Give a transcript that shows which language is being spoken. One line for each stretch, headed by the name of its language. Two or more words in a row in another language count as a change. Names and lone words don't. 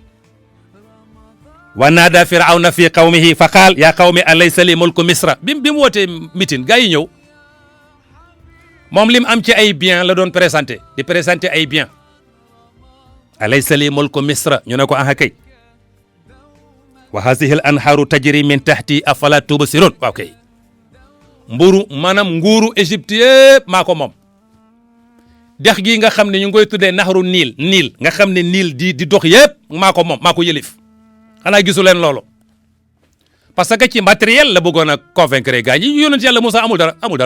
Arabic: ونادى فرعون في قومه فقال يا قوم أليس لي ملك مصر
Wolof: bi mu wootee mitin gaa yi ñëw moom lim am ci ay bien la doon présenté di présenté ay bien
Arabic: أليس لي ملك مصر
Wolof: ñu ne ko aha kay
Arabic: وهذه الأنهار تجري من تحتي أفلا تبصرون
Wolof: waaw kay maanaam nguuru Égypte yëpp maa ko moom dex gi nga xam ne ñu ngi koy tuddee
Arabic: نهر النيل
Wolof: nga xam ne niil di dox yëpp maa ko moom maa ko yëlif xanaa gisu leen loolu
French: parce que
Wolof: ci matériel la bëggoon a convaincre gars yi yonent yàlla Moussa amul dara